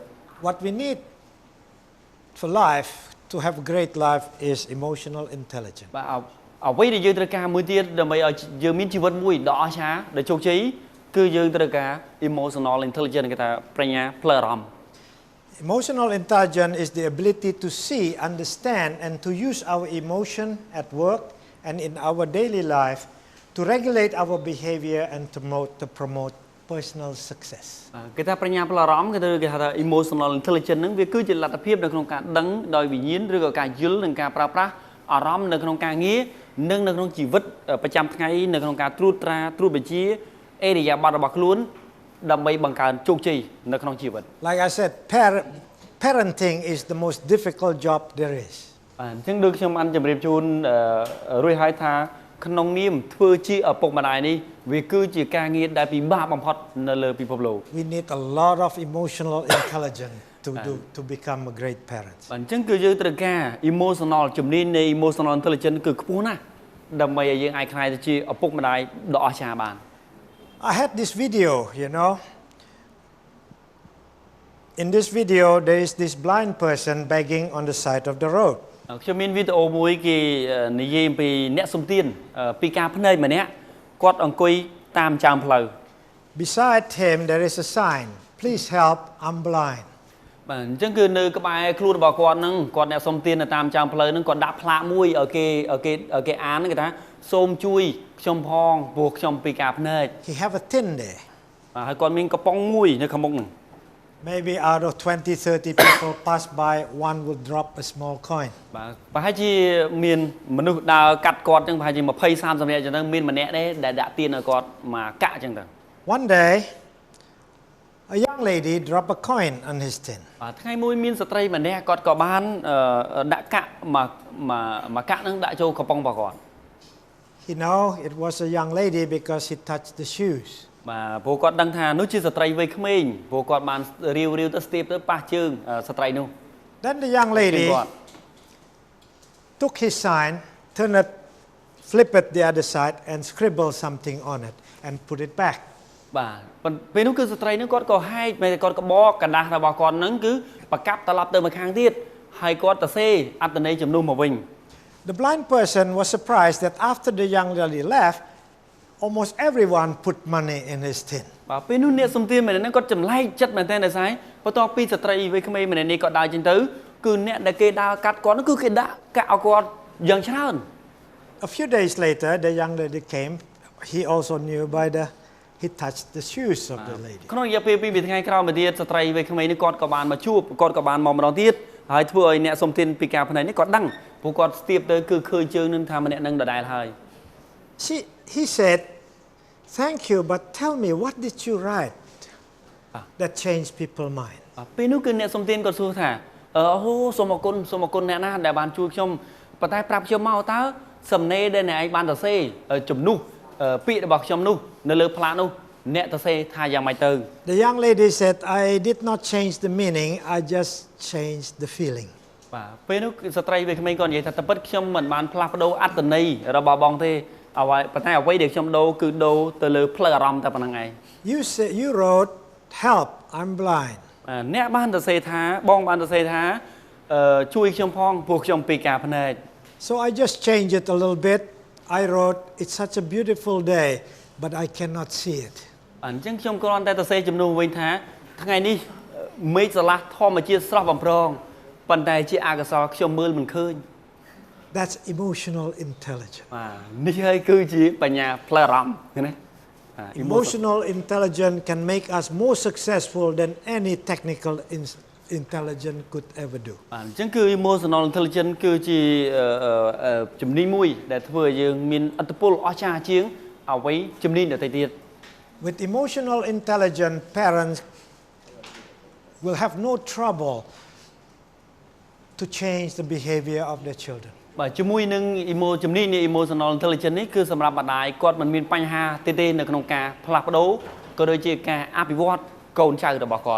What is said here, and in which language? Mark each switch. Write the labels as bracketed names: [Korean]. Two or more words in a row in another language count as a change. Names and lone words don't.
[English] What we need for life, to have a great life, is emotional intelligence. [Khmer] បាទអ្វីដែលយើងត្រូវការមួយទៀតដើម្បីឲ្យយើងមានជីវិតមួយដ៏អស្ចារ្យដែលជោគជ័យគឺយើងត្រូវការ [English] emotional intelligence [Khmer] គេថាប្រាជ្ញាផ្លូវអារម្មណ៍ [English] Emotional intelligence is the ability to see, understand, and to use our emotion at work and in our daily life to regulate our behavior and to promote personal success. [Khmer] គេថាប្រាជ្ញាផ្លូវអារម្មណ៍គេថា [English] emotional intelligence [Khmer] ហ្នឹងវាគឺជាលទ្ធភាពនៅក្នុងការដឹងដោយវិញ្ញាណឬក៏ការយល់និងការប្រើប្រាស់អារម្មណ៍នៅក្នុងការងារនិងនៅក្នុងជីវិតប្រចាំថ្ងៃនៅក្នុងការត្រួតត្រាត្រួតបញ្ជាអេរិយាបថរបស់ខ្លួនដើម្បីបង្កើនជោគជ័យនៅក្នុងជីវិត [English] Like I said, parenting is the most difficult job there is. [Khmer] បាទអញ្ចឹងដូចខ្ញុំបានជម្រាបជូនរួចហើយថាក្នុងនាមធ្វើជាឪពុកម្ដាយនេះវាគឺជាការងារដែលពិបាកបំផុតនៅលើពិភពលោក [English] We need a lot of emotional intelligence to become a great parent. [Khmer] បាទអញ្ចឹងគឺយើងត្រូវការ emotional ជំនាញនៃ [English] emotional intelligence [Khmer] គឺខ្ពស់ណាស់ដើម្បីឲ្យយើងអាចក្លាយទៅជាឪពុកម្ដាយដ៏អស្ចារ្យបាន [English] I had this video, In this video, there is this blind person begging on the side of the road. [Khmer] ខ្ញុំមានវីដេអូមួយគេនិយាយអំពីអ្នកសំទានពីការភ្នែកម្នាក់គាត់អង្គុយតាមចាមផ្លូវ [English] Beside him there is a sign, please help, I'm blind. [Khmer] បាទអញ្ចឹងគឺនៅក្បែរខ្លួនរបស់គាត់ហ្នឹងគាត់អ្នកសុំទាននៅតាមចាំផ្លូវហ្នឹងគាត់ដាក់ផ្លាកមួយឲ្យគេអានហ្នឹងគេថាសូមជួយខ្ញុំផងព្រោះខ្ញុំពិការភ្នែក [English] He have a tin there. [Khmer] បាទហើយគាត់មានកំប៉ុងមួយនៅខាងមុខហ្នឹង [English] Maybe out of 20-30 people pass by, one will drop a small coin. [Khmer] បាទប្រហែលជាមានមនុស្សដើរកាត់គាត់អញ្ចឹងប្រហែលជា20-30នាក់អញ្ចឹងទៅមានម្នាក់ដែរដែលដាក់ទានឲ្យគាត់មកកាក់អញ្ចឹងទៅ [English] One day, a young lady dropped a coin on his tin. [Khmer] បាទថ្ងៃមួយមានស្ត្រីម្នាក់គាត់ក៏បានដាក់កាក់មកកាក់ហ្នឹងដាក់ចូលកំប៉ុងរបស់គាត់ [English] He know it was a young lady because he touched the shoes. [Khmer] បាទព្រោះគាត់ដឹងថានោះជាស្ត្រីវ័យក្មេងព្រោះគាត់បានរាវទៅស្ទាបទៅប៉ះជើងស្ត្រីនោះ [English] Then the young lady took his sign, turned it, flip it the other side and scribble something on it and put it back. [Khmer] បាទពេលនោះគឺស្ត្រីនោះគាត់ក៏ហែកតែគាត់ក៏បកកណ្ដាស់របស់គាត់ហ្នឹងគឺប្រកាប់ត្រឡប់ទៅម្ខាងទៀតហើយគាត់ទៅសេអត្តន័យជំនួសមកវិញ [English] The blind person was surprised that after the young lady left, almost everyone put money in his tin. [Khmer] បាទពេលនោះអ្នកសំទានម្នាក់ហ្នឹងគាត់ចម្លែកចិត្តមែនទែនតែស្អីបន្ទាប់ពីស្ត្រីវ័យក្មេងម្នាក់នេះគាត់ដើរចេញទៅគឺអ្នកដែលគេដើរកាត់គាត់នោះគឺគេដាក់កាក់ឲ្យគាត់យ៉ាងច្រើន [English] A few days later, the young lady came. He also knew by he touched the shoes of the lady. [Khmer] ក្នុងរយៈពេល2ថ្ងៃក្រោយមកទៀតស្ត្រីវ័យក្មេងនេះគាត់ក៏បានមកជួបគាត់ក៏បានមកម្ដងទៀតហើយធ្វើឲ្យអ្នកសំទានពីការផ្នែកនេះគាត់ដឹងព្រោះគាត់ស្ទាបទៅគឺឃើញជើងនឹងថាម្នាក់នឹងដដែលហើយ [English] He said, "Thank you, but tell me what did you write that changed people's mind?" [Khmer] ពេលនោះគឺអ្នកសំទានគាត់សួរថាអូសូមអរគុណអ្នកណាដែលបានជួយខ្ញុំប៉ុន្តែប្រាប់ខ្ញុំមកតើសំណេរដែលអ្នកឯងបានសរសេរជំនួសពាក្យរបស់ខ្ញុំនោះនៅលើផ្លាកនោះអ្នកសរសេរថាយ៉ាងម៉េចទៅ [English] The young lady said, "I did not change the meaning, I just changed the feeling." [Khmer] បាទពេលនោះស្ត្រីវ័យក្មេងគាត់និយាយថាតែពិតខ្ញុំមិនបានផ្លាស់ប្ដូរអត្តន័យរបស់បងទេអ្វីប៉ុន្តែអ្វីដែលខ្ញុំដូរគឺដូរទៅលើផ្លូវអារម្មណ៍តែប៉ុណ្្នឹងឯង [English] You wrote, "Help, I'm blind." [Khmer] អ្នកបានសរសេរថាបងបានសរសេរថាជួយខ្ញុំផងព្រោះខ្ញុំពិការភ្នែក [English] So I just changed it a little bit. I wrote, "It's such a beautiful day, but I cannot see it." [Khmer] អញ្ចឹងខ្ញុំគ្រាន់តែសរសេរជំនួសវិញថាថ្ងៃនេះមេឃស្រឡះធម្មជាតិស្រស់បំព្រងប៉ុន្តែជាអកុសលខ្ញុំមើលមិនឃើញ [English] That's emotional intelligence. [Khmer] បាទនេះហើយគឺជាបញ្ញាផ្លូវអារម្មណ៍ឃើញទេ [English] Emotional intelligence can make us more successful than any technical intelligence could ever do. [Khmer] បាទអញ្ចឹងគឺ [English] emotional intelligence [Khmer] គឺជាជំនាញមួយដែលធ្វើឲ្យយើងមានឥទ្ធិពលអស្ចារ្យជាងអ្វីជំនាញដទៃទៀត [English] With emotional intelligence, parents will have no trouble to change the behavior of their children. [Khmer] បាទជាមួយនឹងជំនាញនៃ [English] emotional intelligence [Khmer] នេះគឺសម្រាប់ម្ដាយគាត់មិនមានបញ្ហាទេនៅក្នុងការផ្លាស់ប្ដូរក៏ដូចជាការអភិវឌ្ឍកូនចៅរបស់គាត់